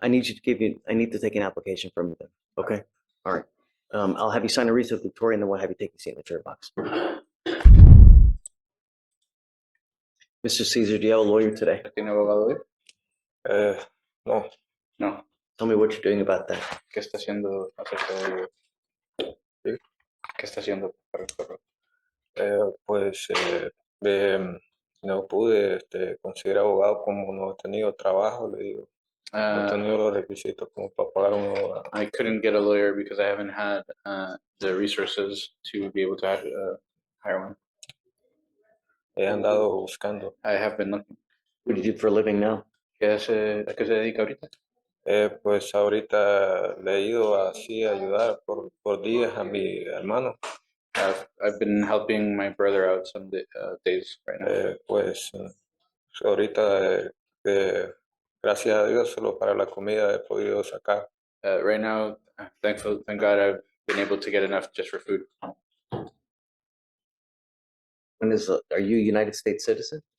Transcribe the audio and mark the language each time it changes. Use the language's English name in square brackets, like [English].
[English] I need to take an application from you then. Okay. All right. I'll have you sign a receipt, Victoria, and then we'll have you take a signature box. Mr. Caesar, do you have a lawyer today? [Spanish] ¿Tiene abogado hoy? No. [English] No. Tell me what you're doing about that. [Spanish] ¿Qué está haciendo acerca de ello? ¿Sí? ¿Qué está haciendo para el correo? Pues no pude conseguir abogado como no he tenido trabajo, le digo. No he tenido los requisitos como para pagar un abogado. [English] I couldn't get a lawyer because I haven't had the resources to be able to hire one. [Spanish] He andado buscando. [English] I have been looking. What do you do for a living now? [Spanish] ¿A qué se dedica ahorita? Pues ahorita le he ido así a ayudar por días a mi hermano. [English] I've been helping my brother out some days right now. [Spanish] Pues ahorita gracias a Dios solo para la comida he podido sacar. [English] Right now, thank God I've been able to get enough just for food. Are you a United States citizen?